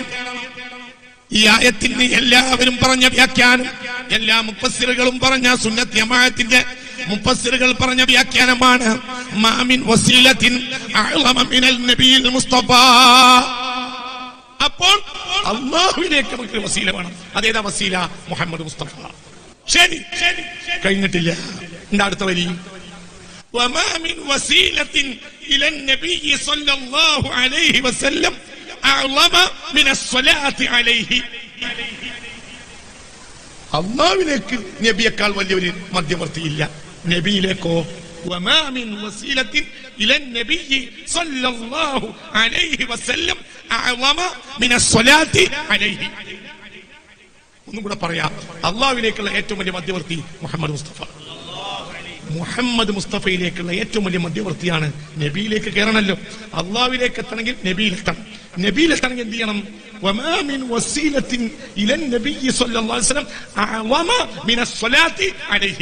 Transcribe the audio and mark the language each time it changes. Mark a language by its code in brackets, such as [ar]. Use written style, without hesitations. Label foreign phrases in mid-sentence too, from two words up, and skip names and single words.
[ml] ഈ ആയത്തിന് എല്ലാവരും പറഞ്ഞ വ്യാഖ്യാനം, എല്ലാ മുഫസ്സിറുകളും പറഞ്ഞ, സുന്നത്ത് ജമാഅത്തിന്റെ മുഫസ്സിറുകൾ പറഞ്ഞ വ്യാഖ്യാനമാണ് [ar] ما من وسيلة أعظم من النبي المصطفى. [ml] അപ്പോൾ അല്ലാഹുവിലേക്ക് നമുക്ക് വസീല വേണം. അതേതാ വസീല? മുഹമ്മദ് മുസ്തഫ. ശരി, കഴിഞ്ഞിട്ടില്ല. എന്താ അടുത്ത വരി? [ar] وما من وسيلة إلى النبي صلى الله عليه وسلم أعظم من الصلاة عليه. [ml] അല്ലാഹുവിലേക്ക് നബിയേക്കാൾ വലിയൊരു മധ്യവർത്തിയില്ല. [ar] നബിയിലേക്കോ وما من وسيلة إلى النبي صلى الله عليه وسلم أعظم من الصلاة عليه. [ml] ഒന്നും കൂടെ പറയാം. അല്ലാഹുവിലേക്കുള്ള ഏറ്റവും വലിയ മധ്യവർത്തി മുഹമ്മദ് മുസ്തഫ. മുഹമ്മദ് മുസ്തഫയിലേക്കുള്ള ഏറ്റവും വലിയ മധ്യവർത്തിയാണ്. നബിയിലേക്ക് കയറണല്ലോ. അള്ളാഹുവിലേക്ക് എത്തണമെങ്കിൽ നബിയിലെത്തണം. നബിയിലെത്തണമെങ്കിൽ എന്ത് ചെയ്യണം? [ar] وما من وسيلة إلى النبي صلى الله عليه وسلم أعظم من الصلاة عليه.